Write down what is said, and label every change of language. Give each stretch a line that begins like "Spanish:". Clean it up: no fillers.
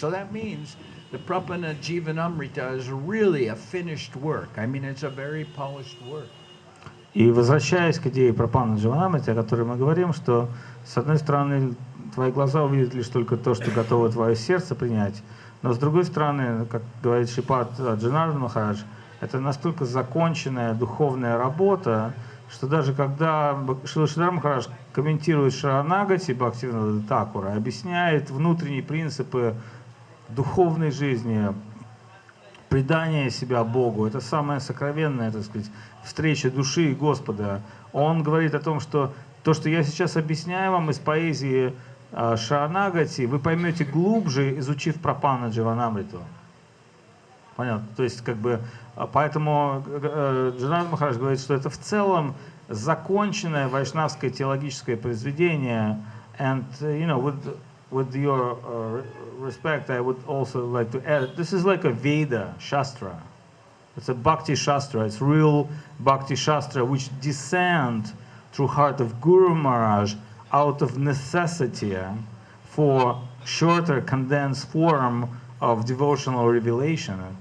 English: So that means the Prabhupada Jivanamrita is really a finished work. I mean, it's a very polished work.
Russian: И возвращаясь к идее Прабхупады Дживанамрити, о которой мы говорим, что, с одной стороны, твои глаза увидят лишь только то, что готово твое сердце принять, но, с другой стороны, как говорит Шрипад Джанардан Махарадж, это настолько законченная духовная работа, что даже когда Шрила Шридар Махарадж комментирует Шаранагати Бхактивинода Thakura, объясняет внутренние принципы духовной жизни, предание себя Богу, это самая сокровенная, так сказать, встреча души и Господа. Он говорит о том, что то, что я сейчас объясняю вам из поэзии Шаранагати, вы поймете глубже, изучив Прапанна Дживанамриту. Понятно? То есть, поэтому Джанардан Махарадж говорит, что это в целом законченное вайшнавское теологическое произведение.
English: And, with your respect, I would also like to add, this is like a Veda Shastra. It's a Bhakti Shastra. It's real Bhakti Shastra which descend through heart of Guru Maharaj out of necessity for shorter condensed form of devotional revelation.